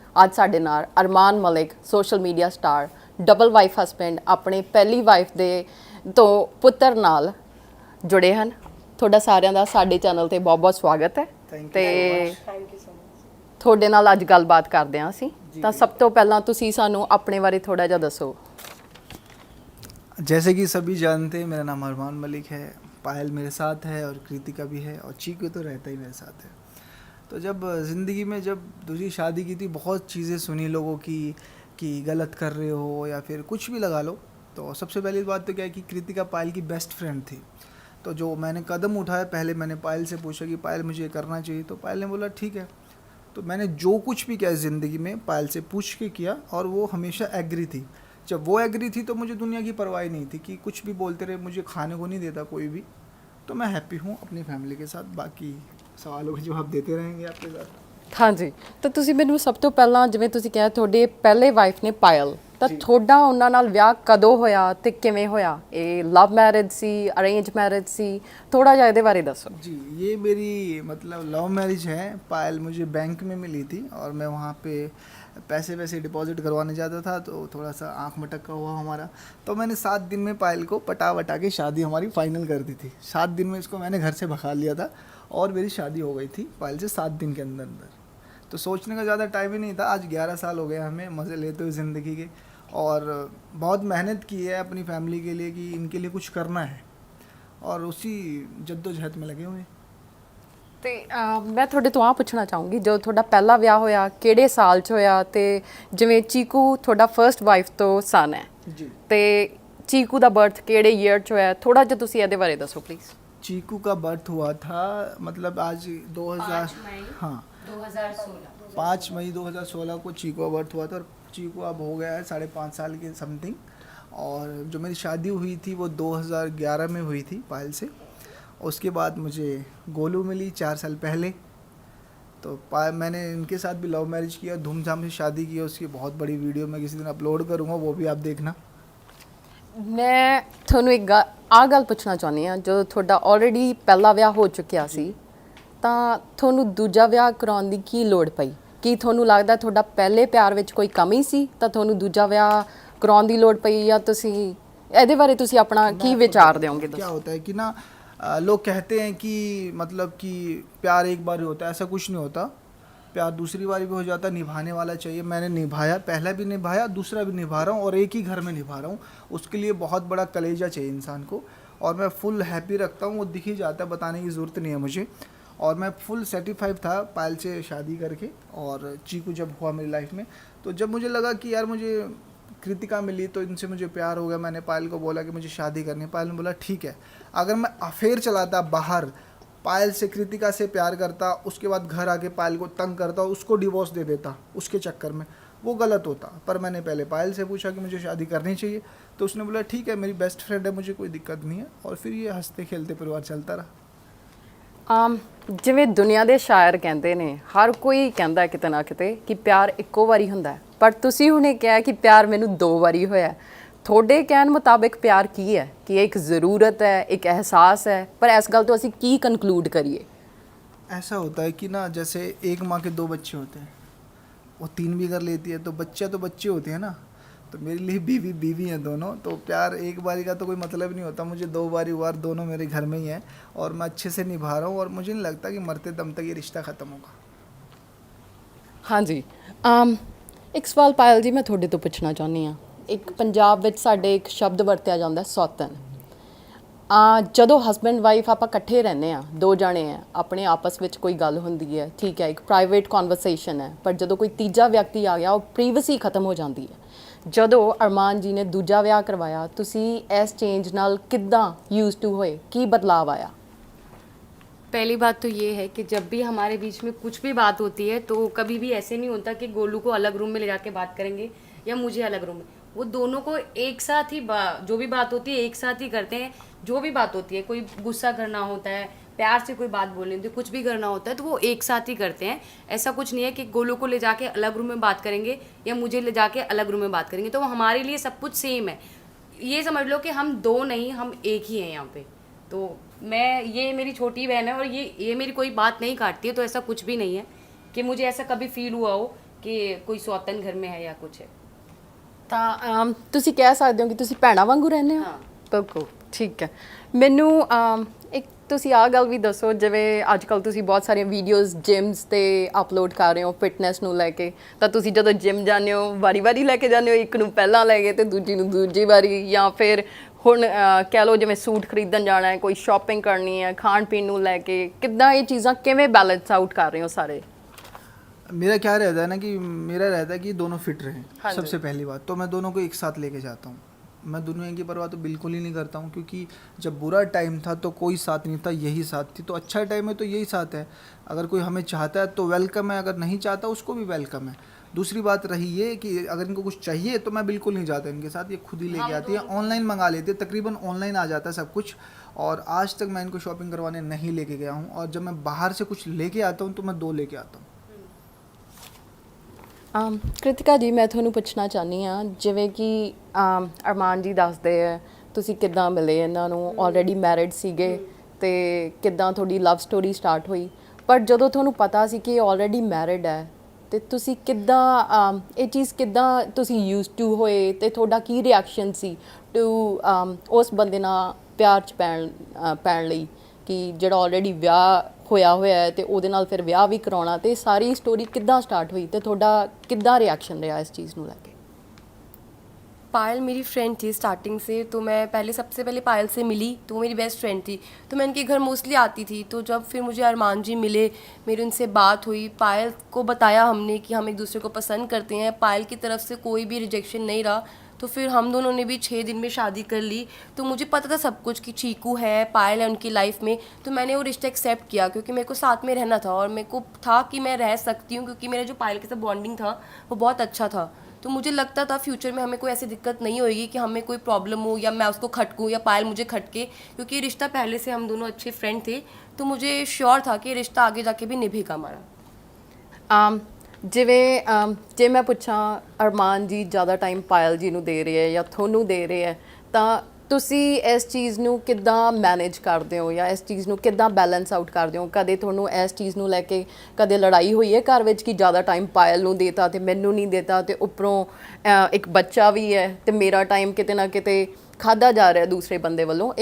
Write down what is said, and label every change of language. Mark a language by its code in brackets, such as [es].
[pa] ਅੱਜ ਸਾਡੇ ਨਾਲ ਅਰਮਾਨ Malik, social media star, double wife husband, ਆਪਣੇ ਪਹਿਲੀ ਵਾਈਫ ਦੇ ਤੋਂ ਪੁੱਤਰ ਨਾਲ ਜੁੜੇ ਹਨ। ਤੁਹਾਡਾ ਸਾਰਿਆਂ ਦਾ ਸਾਡੇ ਚੈਨਲ ਤੇ ਬਹੁਤ-ਬਹੁਤ ਸਵਾਗਤ ਹੈ ਤੇ ਤੁਹਾਡੇ ਨਾਲ ਅੱਜ ਗੱਲਬਾਤ ਕਰਦੇ ਹਾਂ ਅਸੀਂ। ਤਾਂ ਸਭ ਤੋਂ ਪਹਿਲਾਂ ਤੁਸੀਂ ਸਾਨੂੰ ਆਪਣੇ ਬਾਰੇ ਥੋੜਾ ਜਿਹਾ ਦੱਸੋ। [hi] जैसे कि सभी जानते हैं, मेरा नाम अरमान मलिक है। पायल मेरे साथ है और कृतिका भी है और चीकू तो रहता ही मेरे साथ है। तो जब ज़िंदगी में जब दूसरी शादी की थी, बहुत चीज़ें सुनी लोगों की कि गलत कर रहे हो या फिर कुछ भी लगा लो। तो सबसे पहली बात तो क्या है कि कृतिका पायल की बेस्ट फ्रेंड थी। तो जो मैंने कदम उठाया, पहले मैंने पायल से पूछा कि पायल मुझे ये करना चाहिए, तो पायल ने बोला ठीक है। तो मैंने जो कुछ भी किया ज़िंदगी में पायल से पूछ के किया और वो हमेशा एग्री थी। जब वो एग्री थी तो मुझे दुनिया की परवाह नहीं थी कि कुछ भी बोलते रहे, मुझे खाने को नहीं देता कोई भी। तो मैं हैप्पी हूँ अपनी फैमिली के साथ। बाकी सवालों के जवाब देते रहेंगे आपके साथ। [pa] ਹਾਂਜੀ, ਤਾਂ ਤੁਸੀਂ ਮੈਨੂੰ ਸਭ ਤੋਂ ਪਹਿਲਾਂ, ਜਿਵੇਂ ਤੁਸੀਂ ਕਿਹਾ ਤੁਹਾਡੇ ਪਹਿਲੇ ਵਾਈਫ ਨੇ ਪਾਇਲ, ਤਾਂ ਤੁਹਾਡਾ ਉਹਨਾਂ ਨਾਲ ਵਿਆਹ ਕਦੋਂ ਹੋਇਆ ਤੇ ਕਿਵੇਂ ਹੋਇਆ? ਇਹ ਲਵ ਮੈਰਿਜ ਸੀ, ਅਰੇਂਜ ਮੈਰਿਜ ਸੀ? ਥੋੜਾ ਜਿਹਾ ਇਹਦੇ ਬਾਰੇ ਦੱਸੋ। [hi] जी, ये मेरी मतलब लव मैरिज है। पायल मुझे बैंक में मिली थी और मैं वहाँ पे पैसे वैसे डिपॉजिट करवाने जाता था, तो थोड़ा सा आँख मटक्का हुआ हमारा। तो मैंने 7 दिन में पायल को पटा वटा के शादी हमारी फाइनल कर दी थी। 7 दिन में इसको मैंने घर से भगा लिया था और मेरी शादी हो गई थी पायल से 7 दिन के अंदर अंदर। तो सोचने का ज़्यादा टाइम ही नहीं था। आज 11 साल हो गए हमें मज़े लेते हुए ज़िंदगी के, और बहुत मेहनत की है अपनी फैमिली के लिए कि इनके लिए कुछ करना है, और उसी जद्दोजहद में लगे हुए। [pa] ਤੇ ਮੈਂ ਤੁਹਾਡੇ ਤੋਂ ਆ ਪੁੱਛਣਾ ਚਾਹੂੰਗੀ, ਜਦੋਂ ਤੁਹਾਡਾ ਪਹਿਲਾ ਵਿਆਹ ਹੋਇਆ ਕਿਹੜੇ ਸਾਲ 'ਚ ਹੋਇਆ? ਤੇ ਜਿਵੇਂ ਚੀਕੂ ਤੁਹਾਡਾ ਫਰਸਟ ਵਾਈਫ ਤੋਂ ਸਨ ਹੈ [hi] जी, [pa] ਤੇ ਚੀਕੂ ਦਾ ਬਰਥ ਕਿਹੜੇ ਈਅਰ 'ਚ ਹੋਇਆ? ਥੋੜਾ ਜਿਹਾ ਤੁਸੀਂ ਇਹਦੇ ਬਾਰੇ ਦੱਸੋ ਪਲੀਜ਼। [hi] चीकू का बर्थ हुआ था मतलब आज 2000, हाँ 2016। 5 मई 2016 को चीकू का बर्थ हुआ था, और चीकू अब हो गया है 5.5 साल के समथिंग। और जो मेरी शादी हुई थी वो 2011 में हुई थी पायल से। उसके बाद मुझे गोलू मिली 4 साल पहले। तो मैंने इनके साथ भी लव मैरिज किया, धूमधाम से शादी की। उसकी बहुत बड़ी वीडियो मैं किसी दिन अपलोड करूँगा, वो भी आप देखना। [pa] ਮੈਂ ਤੁਹਾਨੂੰ ਇੱਕ ਆ ਗੱਲ ਪੁੱਛਣਾ ਚਾਹੁੰਦੀ ਹਾਂ, ਜਦੋਂ ਤੁਹਾਡਾ ਆਲਰੇਡੀ ਪਹਿਲਾ ਵਿਆਹ ਹੋ ਚੁੱਕਿਆ ਸੀ ਤਾਂ ਤੁਹਾਨੂੰ ਦੂਜਾ ਵਿਆਹ ਕਰਾਉਣ ਦੀ ਕੀ ਲੋੜ ਪਈ? ਕੀ ਤੁਹਾਨੂੰ ਲੱਗਦਾ ਤੁਹਾਡਾ ਪਹਿਲੇ ਪਿਆਰ ਵਿੱਚ ਕੋਈ ਕਮੀ ਸੀ ਤਾਂ ਤੁਹਾਨੂੰ ਦੂਜਾ ਵਿਆਹ ਕਰਾਉਣ ਦੀ ਲੋੜ ਪਈ, ਜਾਂ ਤੁਸੀਂ ਇਹਦੇ ਬਾਰੇ ਤੁਸੀਂ ਆਪਣਾ ਕੀ ਵਿਚਾਰ ਦਿਓਗੇ? [hi] क्या होता है कि ना लोग कहते हैं कि मतलब कि प्यार एक बार ही होता है, ऐसा कुछ नहीं होता। प्यार दूसरी बार भी हो जाता है, निभाने वाला चाहिए। मैंने निभाया, पहला भी निभाया, दूसरा भी निभा रहा हूँ और एक ही घर में निभा रहा हूँ। उसके लिए बहुत बड़ा कलेजा चाहिए इंसान को, और मैं फुल हैप्पी रखता हूँ, वो दिख ही जाता है, बताने की ज़रूरत नहीं है मुझे। और मैं फुल सेटिस्फाइड था पायल से शादी करके। और चीकू जब हुआ मेरी लाइफ में, तो जब मुझे लगा कि यार मुझे कृतिका मिली तो इनसे मुझे प्यार हो गया, मैंने पायल को बोला कि मुझे शादी करनी है। पायल ने बोला ठीक है। अगर मैं अफेयर चलाता बाहर, पायल से कृतिका से प्यार करता, उसके बाद घर आके पायल को तंग करता, उसको डिवोर्स दे देता उसके चक्कर में, वो गलत होता। पर मैंने पहले पायल से पूछा कि मुझे शादी करनी चाहिए, तो उसने बोला ठीक है, मेरी बेस्ट फ्रेंड है, मुझे कोई दिक्कत नहीं है। और फिर ये हंसते खेलते परिवार चलता रहा। [pa] ਜਿਵੇਂ ਦੁਨੀਆ ਦੇ ਸ਼ਾਇਰ ਕਹਿੰਦੇ ਨੇ, ਹਰ ਕੋਈ ਕਹਿੰਦਾ ਕਿਤੇ ਨਾ ਕਿਤੇ ਕਿ ਪਿਆਰ ਇੱਕੋ ਵਾਰੀ ਹੁੰਦਾ ਹੈ, ਪਰ ਤੁਸੀਂ ਹੁਣੇ ਕਿਹਾ ਕਿ ਪਿਆਰ ਮੈਨੂੰ 2 ਵਾਰੀ ਹੋਇਆ। ਤੁਹਾਡੇ ਕਹਿਣ ਮੁਤਾਬਿਕ ਪਿਆਰ ਕੀ ਹੈ? ਕਿ ਇਹ ਇੱਕ ਜ਼ਰੂਰਤ ਹੈ, ਇੱਕ ਅਹਿਸਾਸ ਹੈ, ਪਰ ਇਸ ਗੱਲ ਤੋਂ ਅਸੀਂ ਕੀ ਕਨਕਲੂਡ ਕਰੀਏ? [hi] ऐसा होता है कि ना जैसे एक माँ के 2 बच्चे होते हैं, वो 3 भी कर लेती है, तो बच्चे होते हैं ना। तो मेरे लिए बीवी हैं दोनों। तो प्यार एक बारी का तो कोई मतलब नहीं होता, मुझे 2 बारी हुआ, दोनों मेरे घर में ही हैं और मैं अच्छे से निभा रहा हूँ। और मुझे नहीं लगता कि मरते दम तक ये रिश्ता ख़त्म होगा। [pa] ਹਾਂਜੀ, ਇੱਕ ਸਵਾਲ ਪਾਇਲ ਜੀ ਮੈਂ ਤੁਹਾਡੇ ਤੋਂ ਪੁੱਛਣਾ ਚਾਹੁੰਦੀ ਹਾਂ। ਇੱਕ ਪੰਜਾਬ ਵਿੱਚ ਸਾਡੇ ਇੱਕ ਸ਼ਬਦ ਵਰਤਿਆ ਜਾਂਦਾ ਸੌਤਨ। ਜਦੋਂ ਹਸਬੈਂਡ ਵਾਈਫ ਆਪਾਂ ਇਕੱਠੇ ਰਹਿੰਦੇ ਆ, 2 ਜਾਣੇ ਆ, ਆਪਣੇ ਆਪਸ ਵਿੱਚ ਕੋਈ ਗੱਲ ਹੁੰਦੀ ਹੈ, ਠੀਕ ਹੈ, ਇੱਕ ਪ੍ਰਾਈਵੇਟ ਕਨਵਰਸੇਸ਼ਨ ਹੈ, ਪਰ ਜਦੋਂ ਕੋਈ ਤੀਜਾ ਵਿਅਕਤੀ ਆ ਗਿਆ ਉਹ ਪ੍ਰਾਈਵੇਸੀ ਖਤਮ ਹੋ ਜਾਂਦੀ ਹੈ। ਜਦੋਂ ਅਰਮਾਨ ਜੀ ਨੇ ਦੂਜਾ ਵਿਆਹ ਕਰਵਾਇਆ, ਤੁਸੀਂ ਇਸ ਚੇਂਜ ਨਾਲ ਕਿੱਦਾਂ ਯੂਜ਼ ਟੂ ਹੋਏ? ਕੀ ਬਦਲਾਅ ਆਇਆ? [hi] पहली बात तो ये है कि जब भी हमारे बीच में कुछ भी बात होती है तो कभी भी ऐसे नहीं होता कि गोलू को अलग रूम में ले जाके बात करेंगे या मुझे अलग रूम में। वो दोनों को एक साथ ही जो भी बात होती है एक साथ ही करते हैं। जो भी बात होती है, कोई गुस्सा करना होता है, प्यार से कोई बात बोलनी होती है, कुछ भी करना होता है तो वो एक साथ ही करते हैं। ऐसा कुछ नहीं है कि गोलू को ले जाके अलग रूम में बात करेंगे या मुझे ले जाके अलग रूम में बात करेंगे। तो हमारे लिए सब कुछ सेम है। ये समझ लो कि हम 2 नहीं, हम एक ही हैं यहाँ पे। तो ये मेरी छोटी बहन है और ये मेरी कोई बात नहीं काटती है। तो ऐसा कुछ भी नहीं है कि मुझे ऐसा कभी फील हुआ हो कि कोई सौतन घर में है या कुछ है। [pa] ਤਾਂ ਤੁਸੀਂ ਕਹਿ ਸਕਦੇ ਹੋ ਕਿ ਤੁਸੀਂ ਭੈਣਾਂ ਵਾਂਗੂ ਰਹਿੰਦੇ ਹੋ? ਹਾਂ। ਬਿਲਕੁਲ ਠੀਕ ਹੈ। ਮੈਨੂੰ ਇੱਕ ਤੁਸੀਂ ਆਹ ਗੱਲ ਵੀ ਦੱਸੋ, ਜਿਵੇਂ ਅੱਜ ਕੱਲ੍ਹ ਤੁਸੀਂ ਬਹੁਤ ਸਾਰੀਆਂ ਵੀਡੀਓਜ਼ ਜਿਮਸ 'ਤੇ ਅਪਲੋਡ ਕਰ ਰਹੇ ਹੋ ਫਿਟਨੈਸ ਨੂੰ ਲੈ ਕੇ, ਤਾਂ ਤੁਸੀਂ ਜਦੋਂ ਜਿਮ ਜਾਂਦੇ ਹੋ ਵਾਰੀ ਲੈ ਕੇ ਜਾਂਦੇ ਹੋ, ਇੱਕ ਨੂੰ ਪਹਿਲਾਂ ਲੈ ਕੇ ਤੇ ਦੂਜੀ ਨੂੰ ਦੂਜੀ ਵਾਰੀ, ਜਾਂ ਫਿਰ ਹੁਣ ਕਹਿ ਲਓ ਜਿਵੇਂ ਸੂਟ ਖਰੀਦਣ ਜਾਣਾ ਹੈ, ਕੋਈ ਸ਼ਾਪਿੰਗ ਕਰਨੀ ਹੈ, ਖਾਣ ਪੀਣ ਨੂੰ ਲੈ ਕੇ, ਕਿੱਦਾਂ ਇਹ ਚੀਜ਼ਾਂ ਕਿਵੇਂ [hi] बैलेंस आउट कर रहे हो सारे? मेरा क्या रहता है ना कि मेरा रहता है कि दोनों फिट रहें। हाँ जी। सबसे पहली बात तो मैं दोनों को एक साथ लेके जाता हूँ। मैं दुनिया की परवाह तो बिल्कुल ही नहीं करता हूँ, क्योंकि जब बुरा टाइम था तो कोई साथ नहीं था, यही साथ थी। तो अच्छा टाइम है तो यही साथ है। अगर कोई हमें चाहता है तो वेलकम है, अगर नहीं चाहता उसको भी वेलकम है। दूसरी बात रही ये कि अगर इनको कुछ चाहिए तो मैं बिल्कुल नहीं जाता इनके साथ, ये खुद ही लेके आती है, ऑनलाइन मंगा लेते हैं, तकरीबन ऑनलाइन आ जाता है सब कुछ। और आज तक मैं इनको शॉपिंग करवाने नहीं लेके गया हूँ। और जब मैं बाहर से कुछ लेके आता हूँ तो मैं 2 लेके आता हूँ। [pa] ਕ੍ਰਿਤਿਕਾ ਜੀ, ਮੈਂ ਤੁਹਾਨੂੰ ਪੁੱਛਣਾ ਚਾਹੁੰਦੀ ਹਾਂ, ਜਿਵੇਂ ਕਿ ਅਰਮਾਨ ਜੀ ਦੱਸਦੇ ਹੈ ਤੁਸੀਂ ਕਿੱਦਾਂ ਮਿਲੇ ਇਹਨਾਂ ਨੂੰ, ਆਲਰੇਡੀ ਮੈਰਿਡ ਸੀਗੇ, ਤੇ ਕਿੱਦਾਂ ਤੁਹਾਡੀ ਲਵ ਸਟੋਰੀ ਸਟਾਰਟ ਹੋਈ, ਪਰ ਜਦੋਂ ਤੁਹਾਨੂੰ ਪਤਾ ਸੀ ਕਿ ਆਲਰੇਡੀ ਮੈਰਿਡ ਹੈ, ਤੇ ਤੁਸੀਂ ਕਿੱਦਾਂ ਇਹ ਚੀਜ਼ ਕਿੱਦਾਂ ਤੁਸੀਂ ਯੂਜ਼ ਟੂ ਹੋਏ, ਤੇ ਤੁਹਾਡਾ ਕੀ ਰਿਐਕਸ਼ਨ ਸੀ ਟੂ ਉਸ ਬੰਦੇ ਨਾਲ ਪਿਆਰ 'ਚ ਪੈਣ ਲਈ, ਕਿ ਜਿਹੜਾ ਆਲਰੇਡੀ ਵਿਆਹ ਹੋਇਆ ਹੈ ਤੇ ਉਹਦੇ ਨਾਲ ਫਿਰ ਵਿਆਹ ਵੀ ਕਰਾਉਣਾ, ਤੇ ਸਾਰੀ ਸਟੋਰੀ ਕਿੱਦਾਂ ਸਟਾਰਟ ਹੋਈ ਤੇ ਤੁਹਾਡਾ ਕਿੱਦਾਂ ਰਿਐਕਸ਼ਨ ਰਿਹਾ ਇਸ ਚੀਜ਼ ਨੂੰ ਲੈ ਕੇ? [hi] पायल मेरी फ्रेंड थी स्टार्टिंग से। तो मैं सबसे पहले पायल से मिली, तो वो मेरी बेस्ट फ्रेंड थी। तो मैं उनके घर मोस्टली आती थी। तो जब फिर मुझे अरमान जी मिले, मेरी उनसे बात हुई, पायल को बताया हमने कि हम एक दूसरे को पसंद करते हैं, पायल की तरफ से कोई भी रिजेक्शन नहीं रहा। तो फिर हम दोनों ने भी 6 दिन में शादी कर ली। तो मुझे पता था सब कुछ कि चीकू है, पायल है उनकी लाइफ में। तो मैंने वो रिश्ता एक्सेप्ट किया, क्योंकि मेरे को साथ में रहना था और मेरे को था कि मैं रह सकती हूँ, क्योंकि मेरा जो पायल के साथ बॉन्डिंग था वो बहुत अच्छा था। तो मुझे लगता था फ्यूचर में हमें कोई ऐसी दिक्कत नहीं होगी कि हमें कोई प्रॉब्लम हो या मैं उसको खटकूँ या पायल मुझे खटके, क्योंकि ये रिश्ता पहले से हम दोनों अच्छे फ्रेंड थे, तो मुझे श्योर था कि ये रिश्ता आगे जाके भी निभेगा हमारा। [pa] ਜਿਵੇਂ ਜੇ ਮੈਂ ਪੁੱਛਾਂ ਅਰਮਾਨ ਜੀ ਜ਼ਿਆਦਾ ਟਾਈਮ ਪਾਇਲ ਜੀ ਨੂੰ ਦੇ ਰਹੇ ਹੈ ਜਾਂ ਤੁਹਾਨੂੰ ਦੇ ਰਹੇ ਹੈ, ਤਾਂ ਤੁਸੀਂ ਇਸ ਚੀਜ਼ ਨੂੰ ਕਿੱਦਾਂ ਮੈਨੇਜ ਕਰਦੇ ਹੋ ਜਾਂ ਇਸ ਚੀਜ਼ ਨੂੰ ਕਿੱਦਾਂ ਬੈਲੈਂਸ ਆਊਟ ਕਰਦੇ ਹੋ? ਕਦੇ ਤੁਹਾਨੂੰ ਇਸ ਚੀਜ਼ ਨੂੰ ਲੈ ਕੇ ਕਦੇ ਲੜਾਈ ਹੋਈ ਹੈ ਘਰ ਵਿੱਚ ਕਿ ਜ਼ਿਆਦਾ ਟਾਈਮ ਪਾਇਲ ਨੂੰ ਦੇਤਾ ਤੇ ਮੈਨੂੰ ਨਹੀਂ ਦੇਤਾ, ਤੇ ਉੱਪਰੋਂ ਇੱਕ ਬੱਚਾ ਵੀ ਹੈ ਤੇ ਮੇਰਾ ਟਾਈਮ ਕਿਤੇ ਨਾ ਕਿਤੇ ਖਾਧਾ ਜਾ ਰਿਹਾ ਦੂਸਰੇ ਬੰਦੇ ਵੱਲੋਂ?